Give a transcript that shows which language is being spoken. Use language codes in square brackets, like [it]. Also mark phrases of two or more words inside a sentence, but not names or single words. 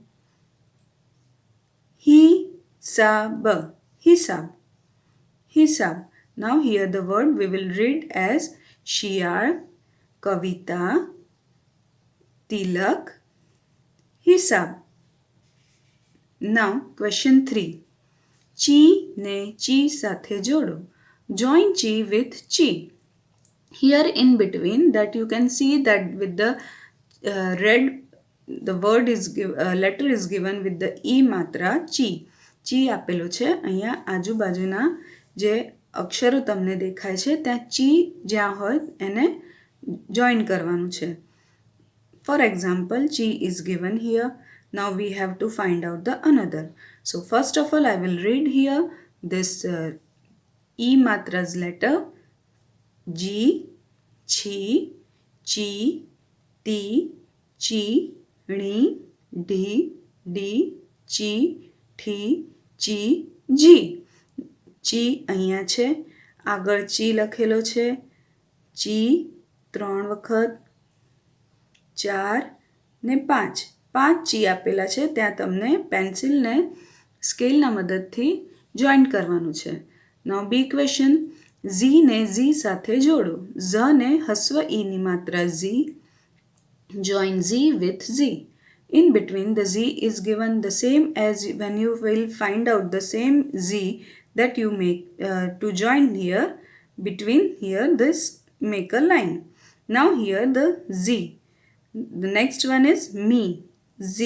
[gu] He, sa ba. Hisab. Hisab. [en] Now here the word we will read as Shiyar, Kavita, Tilak, Hisab. Now question 3. [gu] ચી ને ચી સાથે જોડો. [en] Join chi with chi. Here in between that you can see that with the red the word is letter is given with the e matra chi. [gu] chi આપેલો છે. અહીંયા આજુબાજુના જે અક્ષરો તમને દેખાય છે ત્યાં chi જ્યાં હોય એને જોઈન કરવાનું છે. [en] For example, chi is given here. Now we have to find out the another. So first of all I will read here this e matra's letter. [gu] G, chi, chi, ti, chi, ni, di, di, chi, thi, chi, ji. chi અહીંયા છે. આગળ chi લખેલો છે. chi 3 વખત, 4 ને 5. 5 chi આપેલા છે. ત્યાં તમને પેન્સિલને સ્કેલના મદદથી જોઈન્ટ કરવાનું છે. [en] Now B question. [gu] ઝી ને ઝી સાથે જોડો. ઝ ને હસ્વ ઈની માત્રા ઝી. [en] Join zi with zi. In between the z is given the same as when you will find out the same z that you make to join here. Between here this make a line. Now here the z. The next one is me, z.